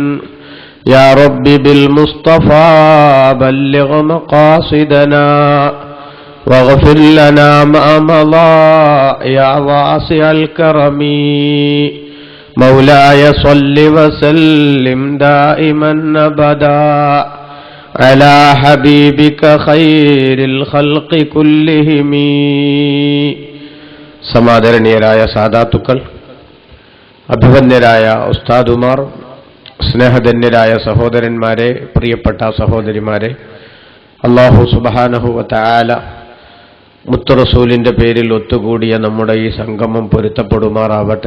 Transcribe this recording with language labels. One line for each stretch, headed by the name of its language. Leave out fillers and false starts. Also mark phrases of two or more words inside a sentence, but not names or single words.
Arabic: يا رب بالمصطفى بلغ مقاصدنا واغفر لنا ما مضى يا واسع الكرم. مولاي صل وسلم دائما أبدا على حبيبك خير الخلق كلهم.
Malayalam: സമാദരണീയരായ സാദാത്തുക്കൾ, അഭിവന്യരായ ഉസ്താദുമാർ, സ്നേഹധന്യരായ സഹോദരന്മാരെ, പ്രിയപ്പെട്ട സഹോദരിമാരെ,
Arabic: الله سبحانه وتعالى
Malayalam: മുത്തുറസൂലിന്റെ പേരിൽ ഒത്തുകൂടിയ നമ്മുടെ ഈ സംഗമം പൊരുത്തപ്പെടുമാറാവട്ടെ.